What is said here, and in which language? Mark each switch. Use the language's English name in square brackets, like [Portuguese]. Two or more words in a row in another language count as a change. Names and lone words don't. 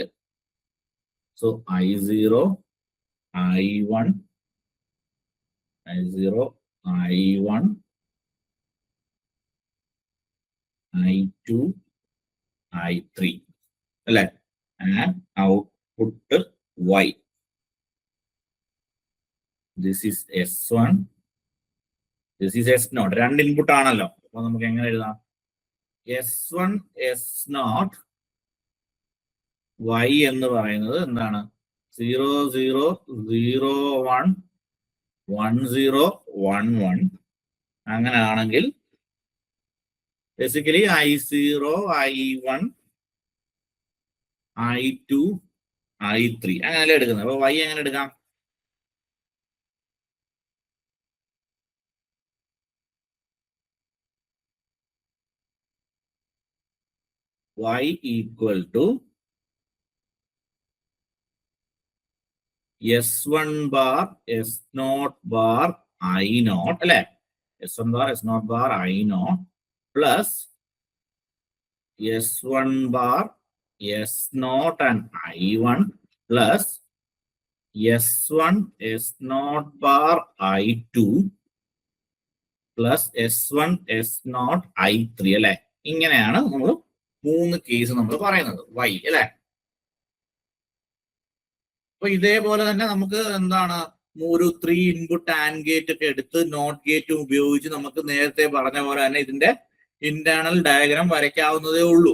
[Malayalam] സോ I0, I1, I0, I1, I2, I3 അല്ലെ. [English] and output y. This is S1, this is S0. [Malayalam] 2 ഇൻപുട്ട് ആണല്ലോ. അപ്പൊ നമുക്ക് എങ്ങനെ എഴുതാം? S1 S0 y എന്ന് പറയുന്നത് എന്താണ്? 0 0 0 1 1 0 1 1. അങ്ങനെ ആണെങ്കിൽ ബേസിക്കലി I0, I1, I2, I3 അങ്ങനെയല്ലേ എടുക്കുന്നത്. അപ്പൊ y എങ്ങനെ എടുക്കാം? [English] y equal to S1 bar S0 bar I0 അല്ലെ. S1 bar S0 bar I0 plus S1 bar S0 and I1 plus S1 S0 bar I2 പ്ലസ് S1 S0 I3 അല്ലെ. [Malayalam] ഇങ്ങനെയാണ് നമ്മൾ 3 കേസ് നമ്മൾ പറയുന്നത് y അല്ലെ. അപ്പൊ ഇതേപോലെ തന്നെ നമുക്ക് എന്താണ് ഒരു 3 [English] input and gate [Malayalam] ഒക്കെ എടുത്ത് [English] not gate [Malayalam] ഉപയോഗിച്ച് നമുക്ക് നേരത്തെ പറഞ്ഞ പോലെ തന്നെ ഇതിന്റെ [English] internal diagram [Malayalam] വരയ്ക്കാവുന്നതേ ഉള്ളൂ.